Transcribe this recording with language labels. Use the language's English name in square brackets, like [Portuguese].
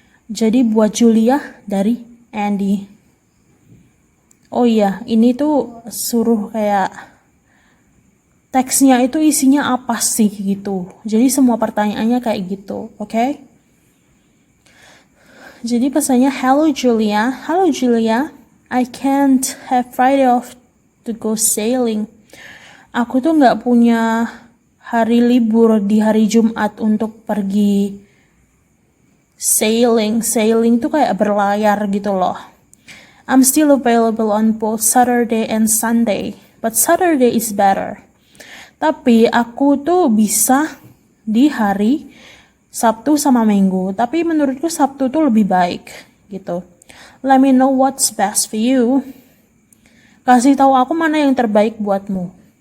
[Indonesian] Jadi buat Julia dari Andy. Oh iya, ini tuh suruh kayak teksnya itu isinya apa sih gitu. Jadi semua pertanyaannya kayak gitu, oke? Jadi pesannya, [English] hello Julia, I can't have Friday off to go sailing. [Indonesian] Aku tuh nggak punya hari libur di hari Jumat untuk pergi sailing. Sailing tuh kayak berlayar gitu loh. [English] I'm still available on both Saturday and Sunday, but Saturday is better. [Indonesian] Tapi aku tuh bisa di hari Sabtu sama Minggu, tapi menurutku Sabtu tuh lebih baik gitu. [English] Let me know what's best for you. [Indonesian] Kasih tahu aku mana yang terbaik buatmu.